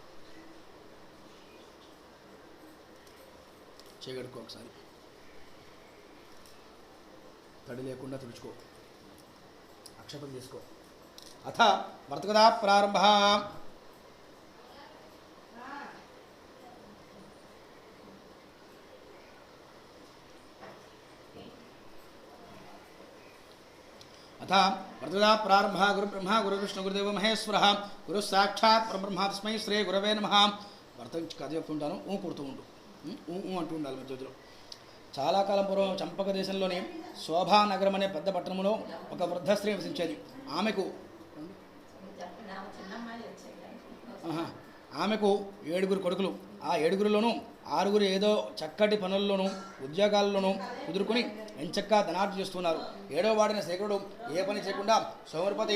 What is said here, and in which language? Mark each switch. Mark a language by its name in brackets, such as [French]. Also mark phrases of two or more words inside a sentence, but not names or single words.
[Telugu] చేయగడుకో ఒకసారి తడి లేకుండా తుడుచుకో అక్షతం తీసుకో [Sanskrit] అథ వర్తకదా ప్రారంభ अथ वर्तदा प्रारंभ गुरुब्रह्मा गुरुविष्णु गुरुदेव महेश्वर गुरु साक्षात् परब्रह्म तस्मै श्री गुरवे नमः [Telugu] వర్తం కథ చెప్తుంటాను ఊ కొడుతూ ఉండు ఊ అంటూ ఉండాలి మధ్యలో చాలా కాలం పూర్వం చంపక దేశంలోని శోభానగరం అనే పెద్ద పట్టణంలో ఒక వృద్ధ స్త్రీ నివసించేది ఆమెకు 7 కొడుకులు ఆ 7లోనూ 6 ఏదో చక్కటి పనుల్లోనూ ఉద్యోగాల్లోనూ కుదురుకుని ఎంచక్కా ధనార్జన చేస్తున్నారు 7వ వాడిన శేఖరుడు ఏ పని చేయకుండా సోమరపతి